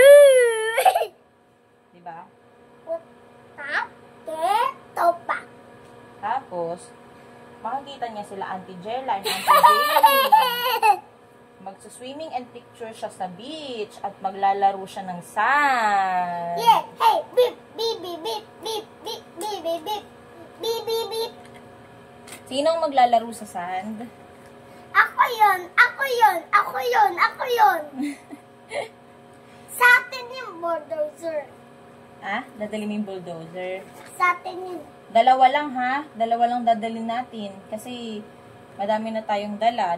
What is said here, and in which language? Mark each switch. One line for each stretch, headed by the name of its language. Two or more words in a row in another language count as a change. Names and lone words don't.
Filipino: Diba? Tapos, makikita niya sila Auntie Jella and Auntie Jamie. Magsuswimming
English: and picture
Filipino: siya sa beach at maglalaro siya ng sand. Yeah! Hey! Beep! Beep! Beep! Beep! Beep! Beep! Beep! Beep! Beep! Beep! Beep! Beep! Sinong maglalaro sa sand? Ako yun! Ako yun! Ako yun! Ako yun! Sa atin yung bulldozer. Ha? Dadali mo yung bulldozer? Sa atin yun. Dalawa lang ha? Dalawa lang dadalhin natin. Kasi madami na tayong dala.